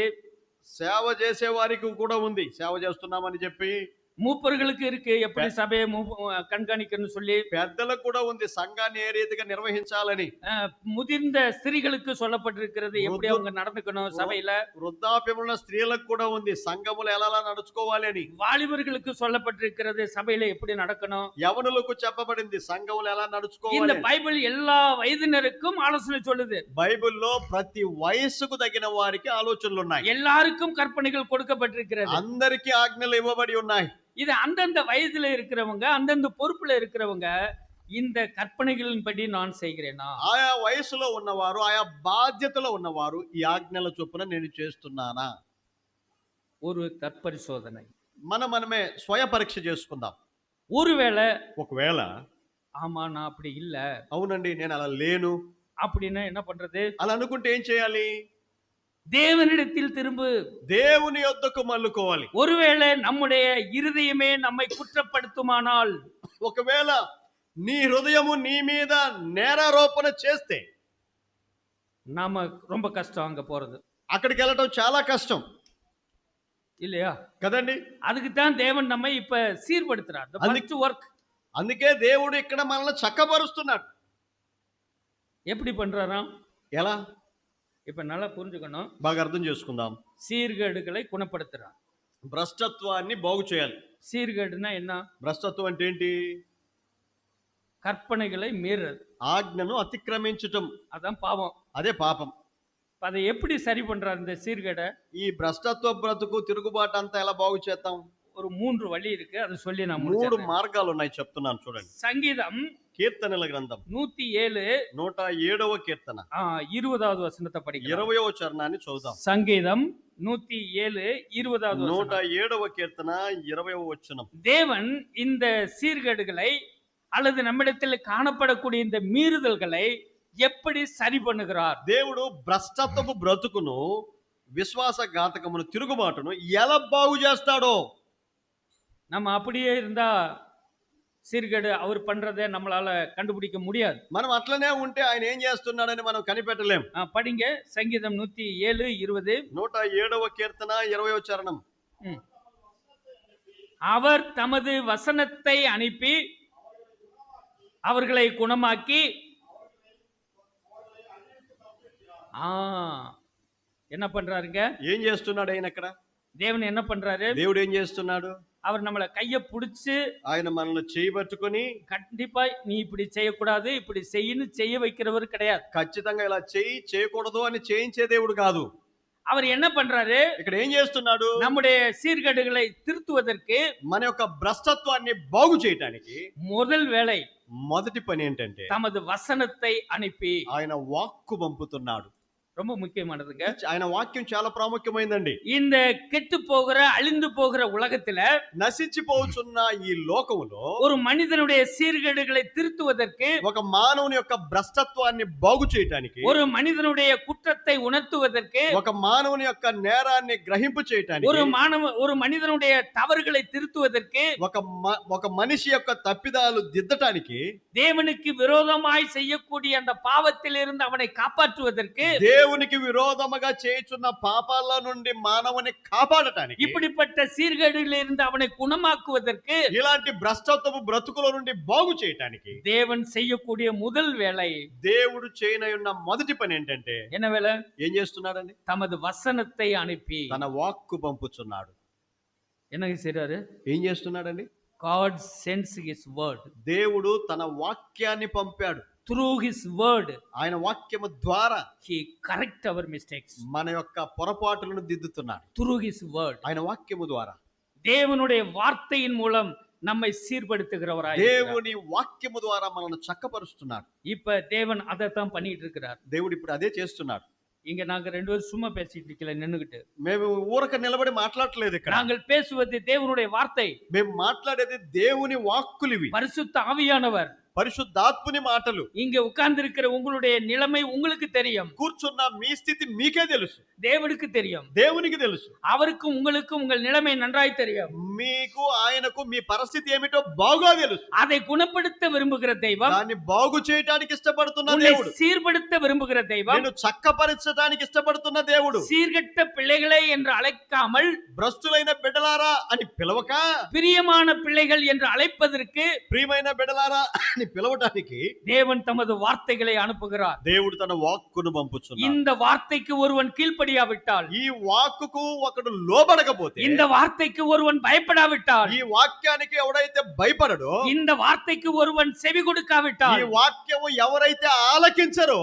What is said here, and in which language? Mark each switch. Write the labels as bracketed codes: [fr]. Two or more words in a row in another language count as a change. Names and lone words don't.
[te] సేవ చేసే వారికి కూడా ఉంది సేవ చేస్తున్నామని చెప్పి, [ta] மூப்பர்களுக்கு இருக்கு எப்படி சபையை கண்காணிக்கணும்னு சொல்லி, [te] పెద్దలకు కూడా ఉంది సంఘాన్ని ఏ రీతిగా నిర్వహించాలని, [ta] முதிர்ந்த ஸ்திரீகளுக்கு சொல்லப்பட்டிருக்கிறது எப்படி அவங்க நடந்துக்கணும் சபையில, [te] వృద్ధాప్యమున్న స్త్రీలకు కూడా ఉంది సంఘములు ఎలా నడుచుకోవాలి అని, [ta] வாலிபர்களுக்கு சொல்லப்பட்டிருக்கிறது சபையில எப்படி நடக்கணும், [te] యవనులకు చెప్పబడింది సంఘములు ఎలా [ta] இந்த [te] నడుచుకోవాలి. [ta] பைபிள் எல்லா வயதினருக்கும் ஆலோசனை சொல்லுது. [te] బైబిల్లో ప్రతి వయస్సుకు తగిన వారికి ఆలోచనలు ఉన్నాయి, [ta] எல்லாருக்கும் கற்பனைகள் கொடுக்கப்பட்டிருக்கிறது. [te] అందరికీ ఆజ్ఞలు ఇవ్వబడి ఉన్నాయి. [ta] இது అந்தந்த వయసుல இருக்கிறவங்க அந்தந்த பொறுப்புல இருக்கிறவங்க இந்த கற்பனைகளின்படி நான் செய்கிறேனா, [te] ఆయా వయసులో ఉన్నవారు ఆయా బాధ్యతలో ఉన్నవారు ఈ ఆజ్ఞల చొప్పున నేను చేస్తున్నానా? [ta] ஒரு தற்பரிசோதனை. [te] మనమే స్వయ పరీక్ష చేసుకుందాం. [ta] ஒருவேளை [te] ఒకవేళ [ta] ஆமா நான் அப்படி இல்ல [te] అవునండి నేను అలా లేను [ta] அப்படின்னா என்ன பண்றது? [te] అలా అనుకుంటే ఏం చేయాలి? [ta] தேவனிடத்தில் திரும்பு. [te] దేవుని యొద్దకు మళ్ళుకోవాలి. [ta] ஒருவேளை நம்முடைய இருதயமே நம்மை குற்றப்படுத்துமானால், [te] ఒకవేళ నీ హృదయము నీ మీద నేరారోపణ చేస్తే [ta] நாம ரொம்ப கஷ்டம் அங்க போறது [te] అక్కడికి వెళ్ళటం చాలా కష్టం [ta] இல்லையா? [te] కదండి. [ta] அதுக்கு தான் தேவன் நம்மை இப்ப சீர்படுத்துறார். [en] The first work. [te] అందుకే దేవుడు ఇక్కడ మనల్ని చక్కబరుస్తున్నాడు. [ta] எப்படி பண்றாராம்? [te] ఎలా? [ta] இப்ப நல்லா புரிஞ்சுக்கணும். [te] బాగా అర్థం చేసుకుందాం. [ta] சீர்கேடுகளை குணப்படுத்துறார். [te] భ్రష్టత్వాన్ని బాగు చేయాలి. [ta] சீர்கேடுனா என்ன? [te] భ్రష్టత్వం అంటే ఏంటి? [ta] கற்பனைகளை மீறது, [te] ఆజ్ఞను అతిక్రమించటం, [ta] அதான் பாவம். [te] అదే పాపం. [ta] அதை எப்படி சரி பண்றார் இந்த சீர்கேடை? [te] ఈ భ్రష్టత్వ బ్రతుకు తిరుగుబాటు అంతా ఎలా బాగు చేద్దాం? [ta] ஒரு 3 వழி இருக்கு, அதை சொல்லி நான் 3 முடிச்சிடுறேன். [te] మార్గాలు ఉన్నాయి, చెప్తున్నాను చూడండి. [ta] சங்கீதம் [te] కీర్తనల గ్రంథం 107 107వ కీర్తన [ta] 20வது வசனத்தை படிக்கலாம். [te] 20వ చరణాన్ని చదువుదాం. [ta] சங்கீதம் 107 20வது வசனம். [te] 107వ కీర్తన 20వ వచనం. [ta] தேவன் இந்த சீர்கேடுகளை அல்லது நம்மிடத்தில் காணப்படக்கூடிய இந்த மீறுதல்களை எப்படி சரி பண்ணுகிறார்? [te] దేవుడు భ్రష్టత్వపు బ్రతుకును, విశ్వాసఘాతకమును, తిరుగుబాటును ఎలా బాగు చేస్తాడో. [ta] நம்ம அப்படியே இருந்தா சீர்கேடு அவர் பண்றதை நம்மளால கண்டுபிடிக்க முடியாது. [te] మనం అట్లనే ఉంటే ఆయన ఏం చేస్తున్నాడని మనం కనిపెట్టలేం. [ta] படிங்க சங்கீதம் 107 20. [te] 107వ కీర్తన 20వ చరణం. [ta] அவர் தமது வசனத்தை அனுப்பி அவர்களை குணமாக்கி, என்ன பண்றாருங்க? [te] ఏం చేస్తున్నాడు ఆయన ఇక్కడ? [ta] தேவன் என்ன பண்றாரு? [te] దేవుడు ఏం చేస్తున్నాడు? [ta] அவர் நம்மளை கைய புடிச்சு [te] ఆయన మనల్ని చేయబట్టుకొని [ta] கண்டிப்பா நீ இப்படி செய்யக்கூடாது இப்படி செய்யு செய்ய வைக்கிறவர் கிடையாது. [te] ఖచ్చితంగా ఇలా చేయకూడదు అని చేయించే దేవుడు కాదు. [ta] அவர் என்ன பண்றாரு? [te] ఇక్కడ ఏం చేస్తున్నాడు? [ta] நம்முடைய సీర్గేடுகளை திருத்துவதற்கு, [te] మన యొక్క భ్రష్టత్వాన్ని బాగు చేయడానికి [ta] முதல் வேலை [te] మొదటి పని ఏంటంటే [ta] தமது వசனத்தை அனுப்பி [te] ఆయన వాక్కు పంపుతున్నాడు. [ta] ரொம்ப முக்கியமானதுங்க. [te] ఆయన వాక్యం చాలా ప్రాముఖ్యమైందండి. [ta] இந்த கெட்டு போகிற அழிந்து போகிற உலகத்துல, [te] నశించిపోతున్న ఈ లోకములో [ta] ஒரு మనిషిனுடைய சீர்கேடுகளை திருத்துவதற்கு, [te] ఒక మానవుని యొక్క భ్రష్టత్వాన్ని బాగు చేయడానికి, [ta] ஒரு మనిషిனுடைய குற்றத்தை உணர்த்துவதற்கு, [te] ఒక మానవుని యొక్క నేరాన్ని గ్రహింపు చేయడానికి, [ta] ஒரு மனிதனுடைய தவறுகளை திருத்துவதற்கு, [te] ఒక మనిషి యొక్క తప్పిదాలు దిద్దటానికి, [ta] தேவனுக்கு விரோதமாய் செய்யக்கூடிய அந்த பாவத்தில் இருந்து அவனை காப்பாற்றுவதற்கு, [te] దేవునికి విరోధముగా చేయుచున్న పాపాల నుండి మానవుని కాపాడటానికి, [ta] இப்படிப்பட்ட சீர்கேடுகளில் இருந்து அவனை குணமாக்குவதற்கு, [te] ఇలాంటి భ్రష్టత్వపు బ్రతుకుల నుండి బాగు చేయటానికి [ta] தேவன் செய்யக்கூடிய முதல் வேலை, [te] దేవుడు చేయనయున్న మొదటి పని ఏంటంటే [ta] என்ன வேலை? [te] ఏం చేస్తున్నాడండి? [ta] தமது வசனத்தை அனுப்பி [te] తన వాక్కు పంపుచున్నాడు. [ta] என்ன செய்றாரு? [te] ఏం చేస్తున్నాడండి? [en] God sends his word. [te] దేవుడు తన వాక్యాన్ని పంపాడు. [en] Through his word, [te] ఆయన వాక్యము ద్వారా [en] he correct our mistakes. [te] మన యొక్క పొరపాటులను దిద్దుతున్నాడు. [en] Through his word, [te] ఆయన వాక్యము ద్వారా, [ta] தேவனுடைய வார்த்தையின் மூலம் நம்மை சீர்படுத்துகிறவராய் [te] దేవుని వాక్యము ద్వారా మనల్ని చక్కపరుస్తున్నాడు. [ta] இப்ப தேவன் அதைத்தான் பண்ணிட்டு இருக்கிறார். [te] దేవుడు ఇప్పుడు అదే చేస్తున్నాడు. [ta] இங்க நாங்க 2 பேரும் சும்மா பேசிட்டு இருக்கல நின்னுகிட்டு. [te] మేము ఊరక నిలబడి మాట్లాడట్లేదు ఇక్కడ. [ta] நாங்கள் பேசுவது தேவனுடைய வார்த்தை. [te] మేము మాట్లాడేది దేవుని వాక్కులివి, [ta] பரிசுத்த ஆவியானவர். [te] పరిశుద్ధాత్ముని మాటలు. [ta] இங்க உட்கார்ந்து இருக்கிற உங்களுடைய நிலைமை உங்களுக்கு தெரியும். [te] కూర్చున్న మీ స్థితి మీకే తెలుసు, [ta] தேவனுக்கு தெரியும். [te] దేవునికి తెలుసు. [ta] அவருக்கும் உங்களுக்கும் உங்கள் நிலைமை நன்றாய் தெரியும். [te] మీకు ఆయనకు మీ పరిస్థితి ఏమిటో బాగా తెలుసు. [ta] அதை குணப்படுத்த விரும்புகிற தெய்வம், [te] దాన్ని బాగు చేయడానికి ఇష్టపడుతున్న [ta] உன்னை [te] దేవుడు, [ta] சீர்படுத்த விரும்புகிற தெய்வம், [te] నేను చక్కపరచడానికి ఇష్టపడుతున్న దేవుడు, [ta] சீர்கெட்ட பிள்ளைகளே என்று அழைக்காமல் [te] భ్రష్టులైన బిడ్డలారా అని పిలవక, [ta] பிரியமான பிள்ளைகள் என்று அழைப்பதற்கு [te] ప్రియమైన బిడ్డలారా అని పిలవటానికి [ta] தேவன் தமது வார்த்தைகளை அனுப்புகிறார். [te] దేవుడు తన వాక్కును పంపుచున్నాడు. [ta] இந்த வார்த்தைக்கு ஒருவன் கீழ்ப்படியாவிட்டால், [te] ఈ వాక్కుకు ఒకడు లోబడకపోతే, [ta] இந்த వార్த்தைக்கு ஒருவன் பயப்படாவிட்டால், [te] ఈ వాక్యానికి ఎవడైతే భయపడడో, [ta] இந்த வார்த்தைக்கு ஒருவன் செவி [te] ఈ [ta] கொடுக்காவிட்டால், [te] వాక్యము ఎవరైతే ఆలకించరో,